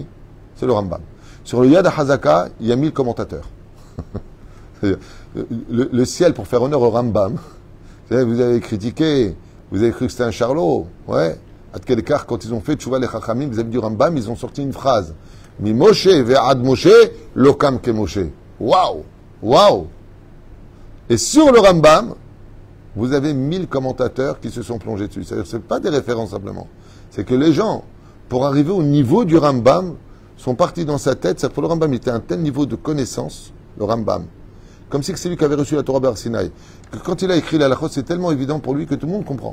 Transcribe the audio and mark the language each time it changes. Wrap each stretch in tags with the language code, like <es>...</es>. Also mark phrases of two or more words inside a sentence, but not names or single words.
<fr>C'est le Rambam. Sur le Yad HaZaka, il y a 1000 commentateurs. Le ciel, pour faire honneur au Rambam, vous avez critiqué, vous avez cru que c'était un charlot, ouais. À quel écart, quand ils ont fait Tchouva les Chachamim, vous avez du Rambam, ils ont sorti une phrase.</fr> <he>ממשה ועד משה לא קם כמשה.</he> <fr>Waouh! Waouh! Et sur le Rambam, vous avez 1000 commentateurs qui se sont plongés dessus. C'est-à-dire que ce n'est pas des références simplement. C'est que les gens, pour arriver au niveau du Rambam, sont partis dans sa tête. C'est-à-dire que le Rambam était à un tel niveau de connaissance, le Rambam, comme si c'est lui qui avait reçu la Torah Bar Sinaï, que quand il a écrit la halachot, c'est tellement évident pour lui que tout le monde comprend.</fr>